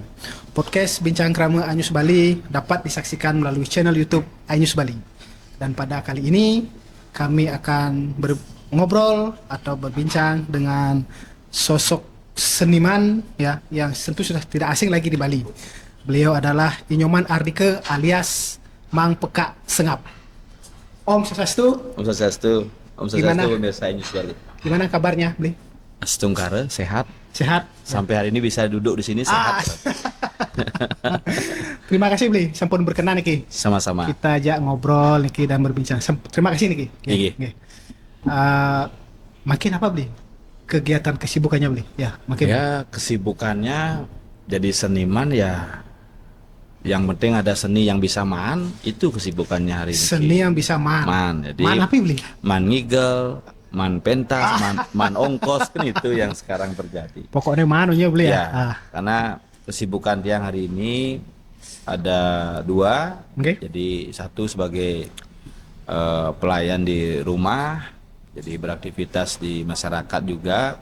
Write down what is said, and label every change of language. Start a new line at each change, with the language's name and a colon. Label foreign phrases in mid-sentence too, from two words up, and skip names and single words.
Indonesian: Podcast Bincang Krama Anyus Bali dapat disaksikan melalui channel YouTube Anyus Bali. Dan pada kali ini kami akan ngobrol atau berbincang dengan sosok seniman ya yang tentu sudah tidak asing lagi di Bali. Beliau adalah Inyoman Ardike alias Mang Peka Sengap.
Balinese: Om Swastiastu. Om Swastiastu. Om
Indonesian: Gimana? Swastiastu, pemirsa Anyus Bali. Gimana kabarnya, Bli? Astungkara, sehat. Sehat? Sampai hari ini bisa duduk di sini sehat. Terima kasih,
Balinese: Bli. Sampun berkenan niki.
Indonesian: Sama-sama. Kita ajak ngobrol niki dan berbincang. Terima kasih niki. Niki. Makin apa, Bli? Kegiatan kesibukannya, Bli? Ya, makin. Ya, kesibukannya jadi seniman ya. Yang penting ada seni yang bisa man, itu kesibukannya hari ini. Seni yang bisa Man, jadi Man apa, Bli?
Balinese: man ngigel,
Indonesian: man pentas, man ongkos, kan itu yang sekarang terjadi. Pokoknya manunya, Bli ya. Ya, karena kesibukan tiang hari ini ada 2. Oke. Jadi 1 sebagai pelayan di rumah, jadi beraktivitas di masyarakat juga.